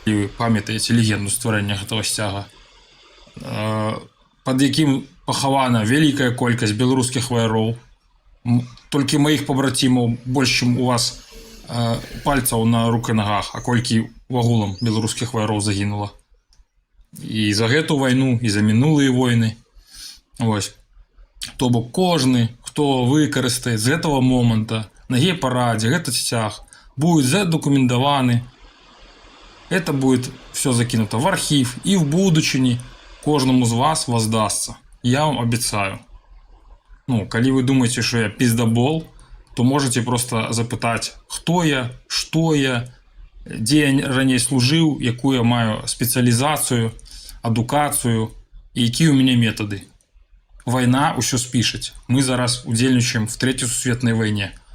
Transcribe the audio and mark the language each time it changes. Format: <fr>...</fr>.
<be>Вы памятаеце легенду стварэння гэтага сцяга, пад якім пахавана вялікая колькасць беларускіх ваяроў, толькі маіх пабрацімаў больш, чым у вас пальцаў на рук і нагах, а колькі вагулам беларускіх ваяроў загінула. І за гэту вайну, і за мінулыя войны. Вось. То бок кожны, хто выкарыстае з гэтага моманта на гей-парадзе гэты сцяг, будет задокументаваны.</be> <ru>Это будет все закинуто в архив, и</ru> <be>в будучыні кожнаму з вас</be> <ru>воздастся. Я вам обещаю.</ru> <be>Ну, калі вы думаете,</be> <ru>что я пиздобол,</ru> <be>то можете просто запытать, хто я, што я, дзе я раней служыў, якую я маю спецыялізацыю, адукацыю і якія ў мяне метады. Вайна ўсё спішыць. Мы зараз удзельнічаем в Трэцяй сусветнай вайне.</be>